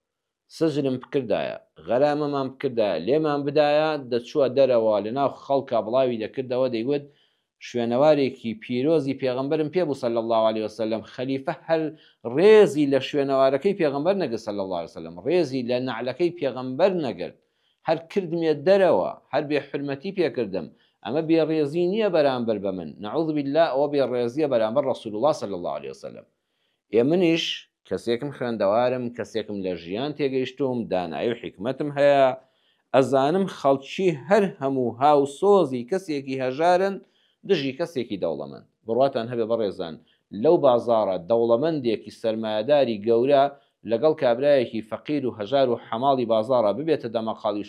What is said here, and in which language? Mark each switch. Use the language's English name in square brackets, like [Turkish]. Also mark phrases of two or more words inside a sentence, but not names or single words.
[Central Kurdish] سژنم بکردایە غەرامەمان بکردایە لێمان بدایە دەچووە دەرەوە لەناو خەڵکە بڵاوی دەکردەوە دەیگوت شوێنەوارێکی پیرۆزی پێغەمبەرم پێبوو [Arabic] صلی الله عليه وسلم [Central Kurdish] خەلیفە هەر ڕێزی لە شوێنەوارەکەی پێغەمبەر نەگرت [Arabic] صلی الله عليه وسلم [Central Kurdish] ڕێزی لە نەعلەکەی پێغەمبەر نەگرت هەر کردمێ دەرەوە هەر بێ حرمەتی پێکردم ئەمە بێڕێزی نییە بەرامبەر بە من [Arabic] نەعوذ بالله [Central Kurdish] ئەوە بێڕێزیە بەرامبەر [Arabic] ڕەسوول الله صلی الله عليه وسلم [Central Kurdish] منیش کەسێکم خوێندەوارم کەسێکم لە ژیان تێگەیشتوم دانایی و حکمەتم هەیە ئەزانم خەڵکی هەر هەموو هاو سۆزی کەسێکی هەژارن دژی کەسێکی دەوڵەمەند بڕواتان هەبێ بەڕێزان لەو بازاڕە دەوڵەمەندێکی سەرمایەداری گەورە لەگەڵ کابرایەکی فەقیر و هەژار و حەماڵی بازاڕە ببێتە دەمەقاڵی